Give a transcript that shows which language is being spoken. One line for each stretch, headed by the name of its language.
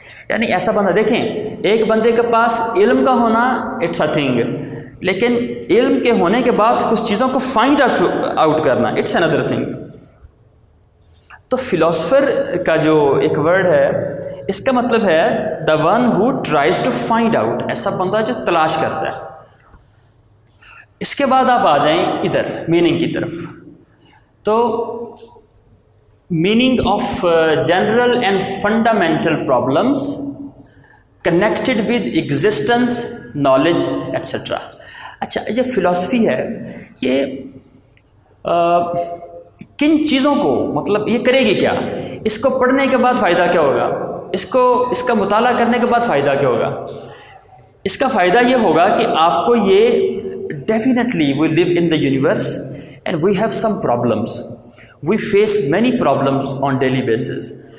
Urdu: یعنی ایسا بندہ, دیکھیں ایک بندے کے پاس علم کا ہونا
English: it's a thing,
Urdu: لیکن علم کے ہونے کے بعد کچھ چیزوں کو فائنڈ آؤٹ کرنا
English: It's another thing.
Urdu: تو فلاسفر کا جو ایک ورڈ ہے, اس کا مطلب ہے
English: the one who tries to find out,
Urdu: ایسا بندہ جو تلاش کرتا ہے. اس کے بعد آپ آ جائیں ادھر میننگ کی طرف.
English: تو meaning of general and fundamental problems connected with existence, knowledge, etc.
Urdu: اچھا, یہ فلاسفی ہے, یہ کن چیزوں کو, مطلب یہ کرے گی کیا, اس کو پڑھنے کے بعد فائدہ کیا ہوگا, اس کا مطالعہ کرنے کے بعد فائدہ کیا ہوگا. اس کا فائدہ یہ ہوگا کہ آپ کو یہ
English: Definitely we live in the universe and we have some problems, we face many problems on daily basis.